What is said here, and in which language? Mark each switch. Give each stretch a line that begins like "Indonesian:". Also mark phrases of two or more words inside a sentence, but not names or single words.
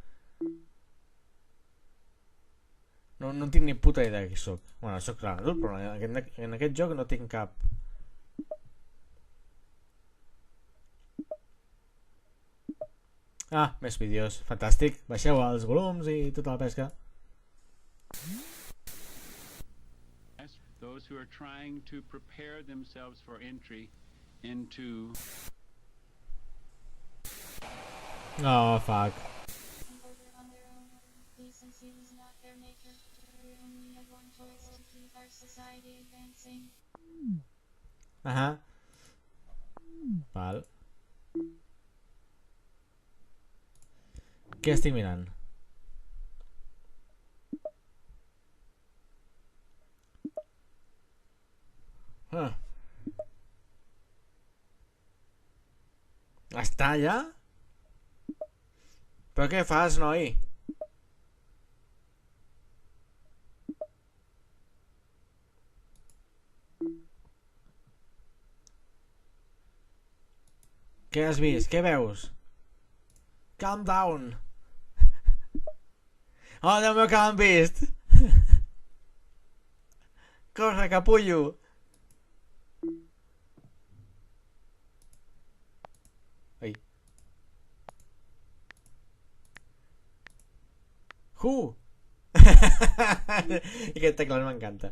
Catalan: No tinc ni puta idea de qui sóc. Bueno, sóc l'adult, però en aquest joc no tinc cap. Ah, més vídeos. Fantàstic. Baixeu els volums i tota la pesca.
English: Those who are trying to prepare themselves for entry into... Oh, fuck. Decency is not their nature. We only have one choice to keep our society advancing.
Catalan: Ahà. Val. Què estic mirant? Ah. Està allà? Però què fas, noi? Què has vist? Què veus?
English: Calm down.
Catalan: Oh, Déu meu, que l'han vist. Corre, capullo. Ai. I aquest teclat m'encanta.